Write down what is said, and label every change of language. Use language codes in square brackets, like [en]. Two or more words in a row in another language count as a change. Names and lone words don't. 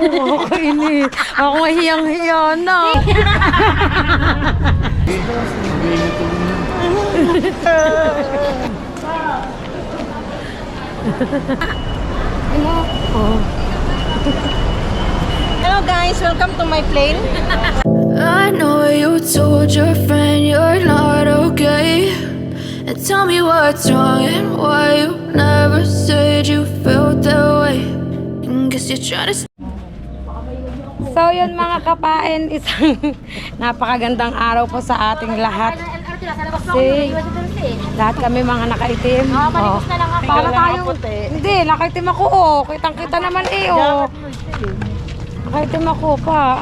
[tl] Nakakainis. Ako nga hiyang-hiya na. [en] Hello guys, welcome to my plane. I know you told your friend you're not okay. And tell me what's wrong and why you never said you felt that way. And guess you're trying to. [tl] So yun mga kapain, isang napakagandang araw po sa ating lahat. Kasi lahat kami mga nakaitim. Palikos na lang ako. Para tayong, hindi, nakaitim ako kitang-kita naman nakaitim ako pa.